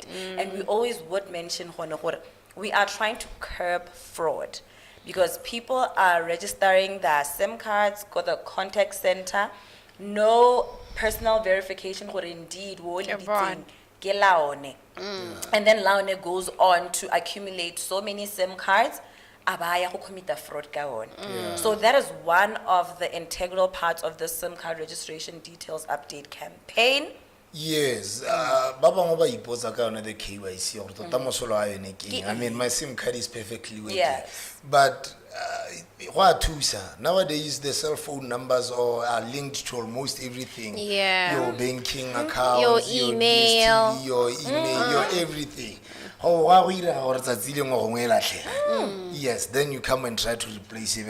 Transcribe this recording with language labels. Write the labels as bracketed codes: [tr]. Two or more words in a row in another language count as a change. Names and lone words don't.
[en] And we always would mention we are trying to curb fraud because people are registering their SIM cards, go to the contact center, no personal verification indeed and then laone goes on to accumulate so many SIM cards. So that is one of the integral parts of the SIM card registration details update campaign. [tn] Yes, Baba Moba iposa ka yone [en] the KYC [tn] or tota mosolo a yone ke. [en] I mean, my SIM card is perfectly working. Yes. But nowadays the cell phone numbers are linked to almost everything. Your banking account, your email, your everything. Yes, then you come and try to replace it.